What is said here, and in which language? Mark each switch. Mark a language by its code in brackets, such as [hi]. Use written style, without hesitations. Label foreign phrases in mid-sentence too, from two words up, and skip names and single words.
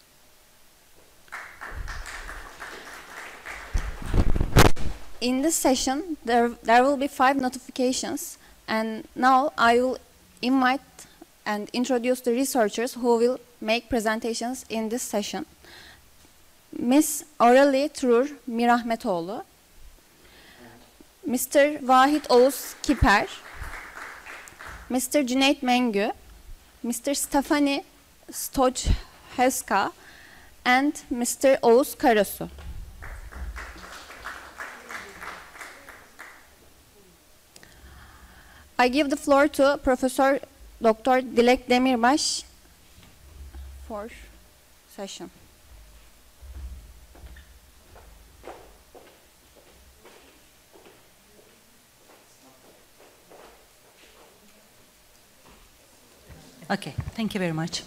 [en] In this session, there will be 5 notifications, and now I will invite and introduce the researchers who will make presentations in this session. Ms. Aureli Turur Mirahmetoğlu, Mr. Vahit Oğuz Kiper, Mr. Cüneyt Mengü, Mr. Stefani Stojheska, and Mr. Oğuz Karasu. I give the floor to Professor Dr. Dilek Demirbaş for session. Okay, thank you very much.